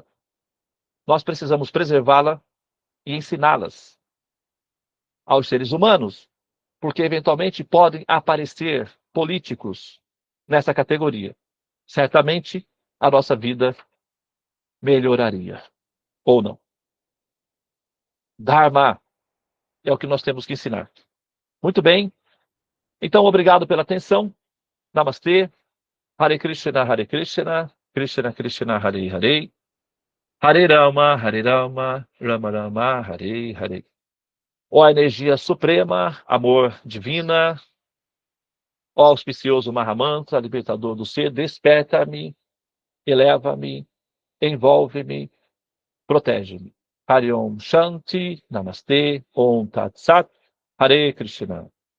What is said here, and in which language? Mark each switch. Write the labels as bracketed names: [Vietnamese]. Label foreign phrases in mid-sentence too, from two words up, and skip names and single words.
[Portuguese] Nós precisamos preservá-la e ensiná-las aos seres humanos, porque eventualmente podem aparecer políticos nessa categoria. Certamente a nossa vida melhoraria. Ou não. Dharma é o que nós temos que ensinar. Muito bem. Então, obrigado pela atenção. Namastê. [Sanskrit] हरे कृष्ण कृष्ण कृष्ण हरे हरे. हरे राम राम राम हरे हरे. [Portuguese] Ó energia suprema, amor divina, ó auspicioso Mahamantra, libertador do ser, desperta-me, eleva-me, envolve-me, protege-me. [Sanskrit] हरे ॐ शान्ति नमस्ते ॐ तत् सत् हरे कृष्ण.